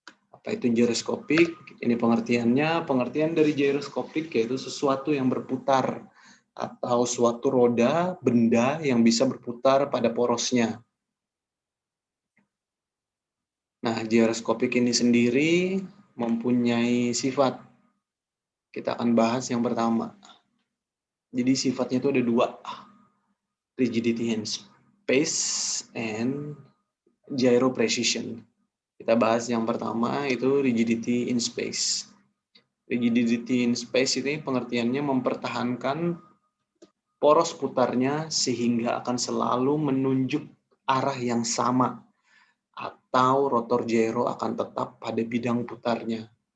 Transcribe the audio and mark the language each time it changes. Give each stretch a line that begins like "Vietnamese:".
Indonesian: Apa itu gyroscopic? Ini pengertiannya. Pengertian dari gyroscopic yaitu sesuatu yang berputar atau suatu roda, benda yang bisa berputar pada porosnya. Nah, gyroscopic ini sendiri mempunyai sifat. Kita akan bahas yang pertama. Jadi sifatnya itu ada dua.
English: Rigidity in space and gyro precision.
Indonesian: Kita bahas yang pertama itu rigidity in space. Rigidity in space ini pengertiannya mempertahankan poros putarnya sehingga akan selalu menunjuk arah yang sama atau rotor gyro akan tetap pada bidang putarnya.